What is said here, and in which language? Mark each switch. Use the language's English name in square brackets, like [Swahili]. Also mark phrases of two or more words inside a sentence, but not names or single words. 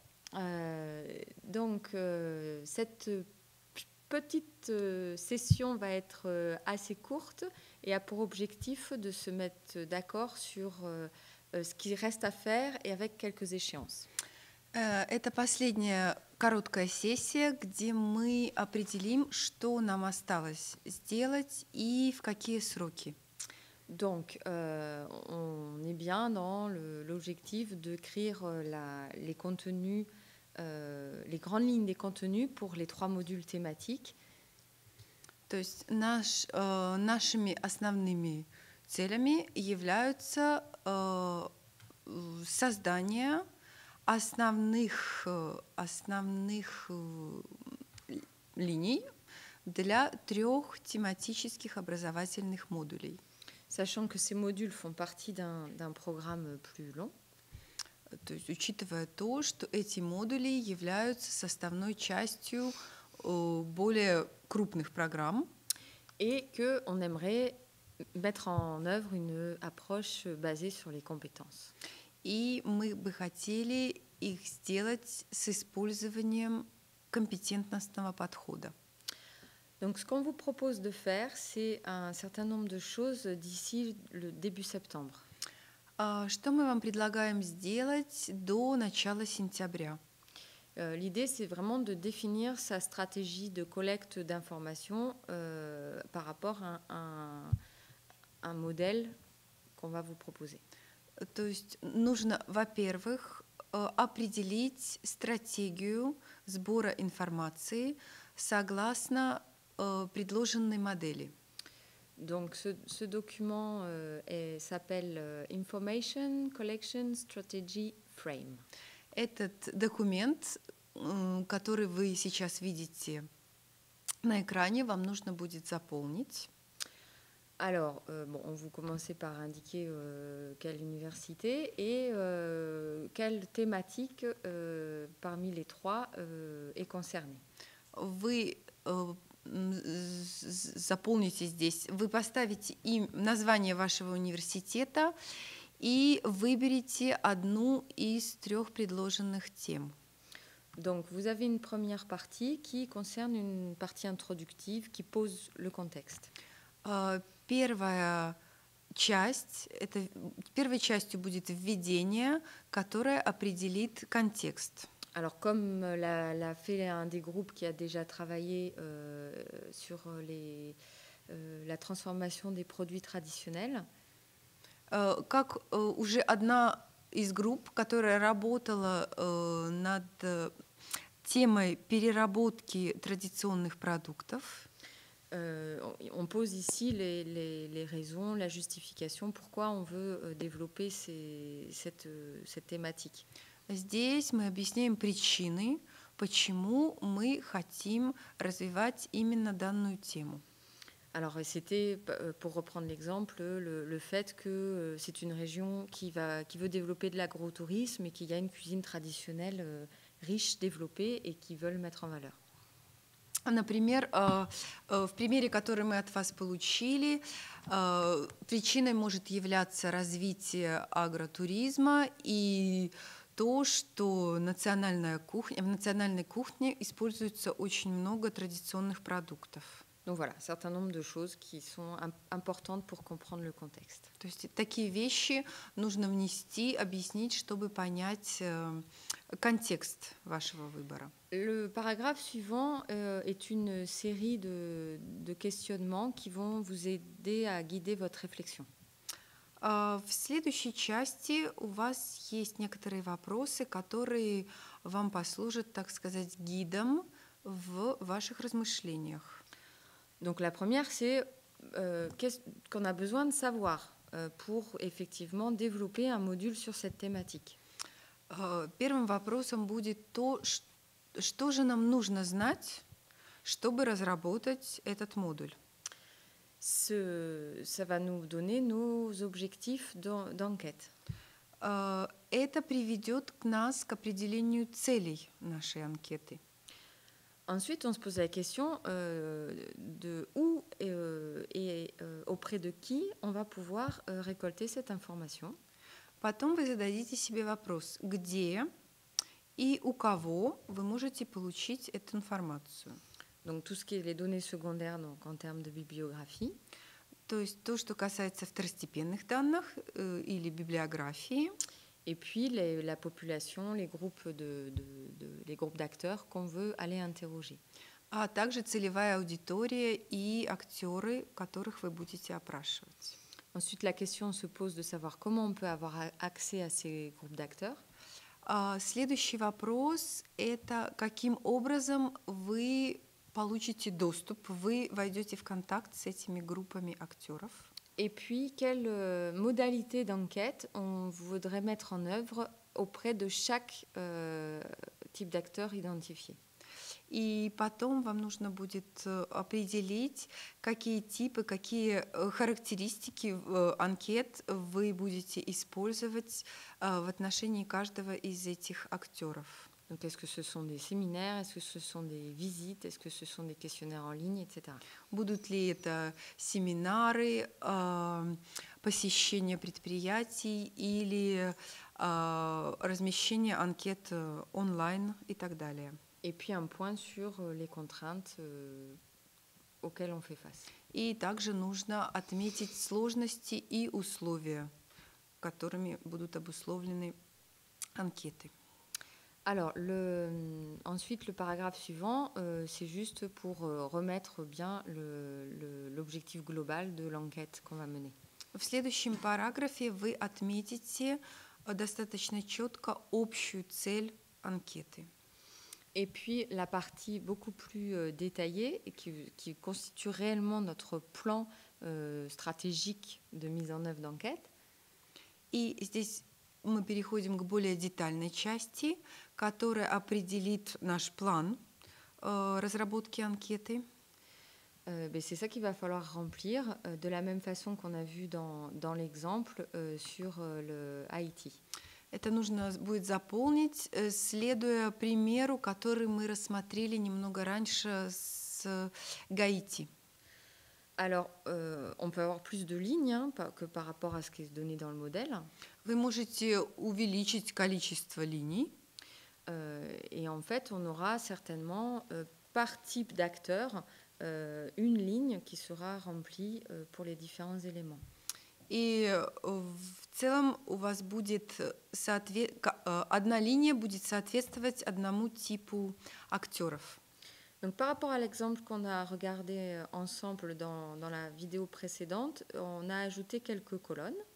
[French] Cette petite session va être assez courte et a pour objectif de se mettre d'accord sur ce qui reste à faire et avec quelques échéances. [Russian] Это последняя короткая сессия, где мы определим, что нам осталось сделать и в какие сроки. [French] Donc, on est bien dans l'objectif d'écrire les contenus, les grandes lignes des contenus pour les 3 modules thématiques. [Russian] То есть нашими основными целями являются создание основных линий для 3 тематических образовательных модулей. [French] Sachant que ces modules font partie d'un programme plus long. [Russian] То есть, учитывая то, что эти модули являются составной частью более крупных программ. [French] Et qu'on aimerait mettre en œuvre une approche basée sur les compétences. [Russian] И мы бы хотели их сделать с использованием компетентностного подхода. [French] Donc, ce qu'on vous propose de faire, c'est un certain nombre de choses d'ici le début septembre. [Russian] Что мы вам предлагаем сделать до начала сентября? [French] L'idée, c'est vraiment de définir sa stratégie de collecte d'informations par rapport à un modèle qu'on va vous proposer. [Russian] То есть нужно, во-первых, определить стратегию сбора информации согласно предложенной модели. [French] Donc, ce document s'appelle Information Collection Strategy Frame. [Russian] Этот dокумент, который вы сейчас видите на экране, вам нужно будет заполнить. [French] Alors, vous commencez par indiquer quelle université et quelle thématique parmi les 3 est concernée. [Russian] Вы заполните здесь, вы поставите название вашего университета и выберите одну из 3 предложенных тем. [French] Donc, vous avez une première partie qui concerne une partie introductive qui pose le contexte. [Russian] Первой частью будет введение, которое определит контекст. [French] Alors, comme l'a fait un des groupes qui a déjà travaillé sur la transformation des produits traditionnels, [Russian] как уже одна из групп, которая работала над темой переработки традиционных продуктов, [French] on pose ici les raisons, la justification, pourquoi on veut développer cette thématique. [Russian] Здесь мы объясняем причины, почему мы хотим развивать именно данную тему. [French] Alors, c'était, pour reprendre l'exemple, le fait que c'est une région qui veut développer de l'agrotourisme et qu'il y a une cuisine traditionnelle riche, développée et qui veulent mettre en valeur. [Russian] Например, в примере, который мы от вас получили, причиной может являться развитие агротуризма и то, что в национальной кухне используется очень много традиционных продуктов. [French] Donc voilà, un certain nombre de choses qui sont importantes pour comprendre le contexte. [Russian] То есть такие вещи нужно внести, объяснить, чтобы понять контекст вашего выбора. [French] Le paragraphe suivant est une série de questionnements qui vont vous aider à guider votre réflexion. [Russian] В следующей части у вас есть некоторые вопросы, которые вам послужат, так сказать, гидом в ваших размышлениях. [French] Donc la première, c'est qu'est-ce qu'on a besoin de savoir pour effectivement développer un module sur cette thématique. [Russian] Первым вопросом будет то, что же нам нужно знать, чтобы разработать этот модуль. [French] Ça va nous donner nos objectifs d'enquête. [Russian] Это приведет нас к определению целей нашей анкеты. [French] Ensuite, on se pose la question de où et auprès de qui on va pouvoir récolter cette information. [Russian] Потом вы зададите себе вопрос, где и у кого вы можете получить эту информацию. [French] Donc tout ce qui est les données secondaires, donc en termes de bibliographie. [Russian] То есть то, что касается второстепенных данных или библиографии. [French] Et puis la population, les groupes les groupes d'acteurs qu'on veut aller interroger. [Russian] А также целевая аудитория и актеры, которых вы будете опрашивать. [French] Ensuite, la question se pose de savoir comment on peut avoir accès à ces groupes d'acteurs. [Russian] Следующий вопрос – это каким образом вы получите доступ, вы войдете в контакт с этими группами актеров. [French] Et puis, quelle modalité d'enquête on voudrait mettre en œuvre auprès de chaque type d'acteur identifié. [Russian] И потом вам нужно будет определить, какие типы, какие характеристики анкет вы будете использовать в отношении каждого из этих актеров. [French] Donc, est-ce que ce sont des séminaires, est-ce que ce sont des visites, est-ce que ce sont des questionnaires en ligne, etc. [Russian] Будут ли это семинары, посещение предприятий или размещение анкет онлайн и так далее. [French] Et puis un point sur les contraintes auxquelles on fait face. [Russian] И также нужно отметить сложности и условия, которыми будут обусловлены анкеты. [French] Alors, ensuite, le paragraphe suivant, c'est juste pour remettre bien l'objectif global de l'enquête qu'on va mener. [Russian] В следующем параграфе вы отметите достаточно четко общую цель анкеты. [French] Et puis, la partie beaucoup plus détaillée et qui constitue réellement notre plan stratégique de mise en œuvre d'enquête. [Russian] И здесь мы переходим к более детальной части, которая определит наш план разработки анкеты. [French] C'est ça qu'il va falloir remplir de la même façon qu'on a vu dans l'exemple sur le Haïti. [Russian] Это нужно будет заполнить, следуя примеру, который мы рассмотрели немного раньше с Гаити. [French] Alors, on peut avoir plus de lignes que par rapport à ce qui est donné dans le modèle. [Russian] Вы можете увеличить количество линий. [French] Et en fait, on aura certainement par type d'acteur une ligne qui sera remplie pour les différents éléments. [Russian] И в целом у вас будет одна линия будет соответствовать одному типу актеров. [French] Donc, par rapport à l'exemple qu'on a regardé ensemble dans la vidéo précédente, on a ajouté quelques colonnes.